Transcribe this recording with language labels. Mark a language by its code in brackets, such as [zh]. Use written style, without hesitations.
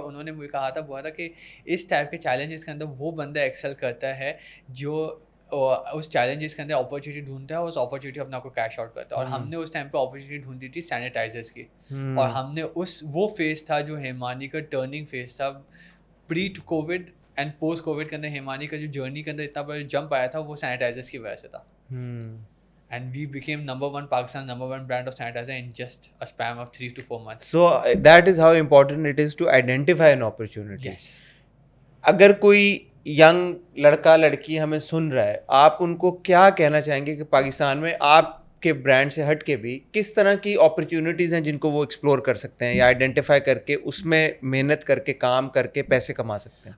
[ur] انہوں نے مجھے کہا تھا کہ اس ٹائپ کے چیلنجز کے اندر وہ بندہ ایکسل کرتا ہے جو اس چیلنجز کے اندر اپرچونیٹی ڈھونڈتا ہے, اور اس اپرچونیٹی اپنا کو کیش آؤٹ کرتا ہے. اور ہم نے اس ٹائم پہ اپرچونیٹی ڈھونڈی تھی سینیٹائزرس کی, اور ہم نے وہ فیز تھا جو ہیمانی کا ٹرننگ فیز تھا. پری to Covid and post Covid کے اندر ہیمانی کا جو جرنی کے اندر اتنا بڑا جمپ آیا تھا وہ سینیٹائزرس کی وجہ سے تھا. [en] And we became number one brand of sanitizer in just a span of 3 to 4 months. So that is how important it is to identify an opportunity. Yes. [ur] اگر کوئی ینگ لڑکا لڑکی ہمیں سن رہا ہے, آپ ان کو کیا کہنا چاہیں گے کہ پاکستان میں آپ کے برانڈ سے ہٹ کے بھی کس طرح کی اپرچونیٹیز ہیں جن کو وہ ایکسپلور کر سکتے ہیں یا آئیڈینٹیفائی کر کے اس میں محنت کر کے کام کر کے پیسے کما سکتے ہیں؟